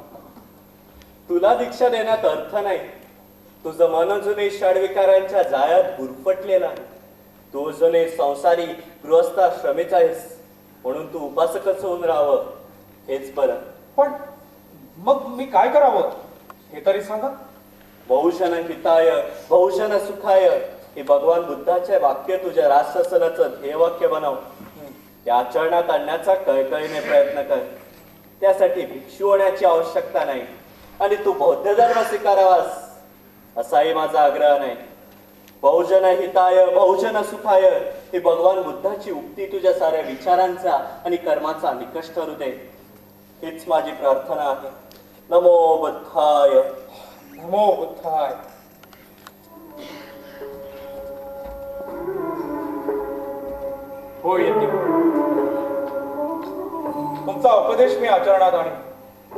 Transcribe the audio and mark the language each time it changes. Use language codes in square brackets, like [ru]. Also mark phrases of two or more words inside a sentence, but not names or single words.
[mr] तुला दीक्षा देण्यात अर्थ नाही. तुझं मन अजूनही षड्विकारांच्या जाळ्यात गुरफटलेलं आहे. तू अजूनही संसारी गृहस्थाश्रमीच आहेस. म्हणून तू उपासकच होऊन राहावं हेच बरं. पण मग मी काय करावं हे तरी सांगा. [pi] बहुशन हिताय बहुशन सुखाय [mr] हे भगवान बुद्धाचे वाक्य तुझ्या राजशासनाचं ध्येयवाक्य बनव. त्या आचरणात आणण्याचा कळकळीने प्रयत्न कर. त्यासाठी भिक्षू होण्याची आवश्यकता नाही आणि तू बौद्ध धर्म स्वीकारावास असाही माझा आग्रह नाही. [pi] बहुजन हिताय बहुजन सुखाय [mr] ही भगवान बुद्धाची उक्ती तुझ्या साऱ्या विचारांचा आणि कर्माचा निकष ठरू दे हीच माझी प्रार्थना आहे. [pi] नमो बुद्धाय. नमो बुद्धाय. [mr] होय यज्ञ, तुमचा उपदेश मी आचरणात आणीन.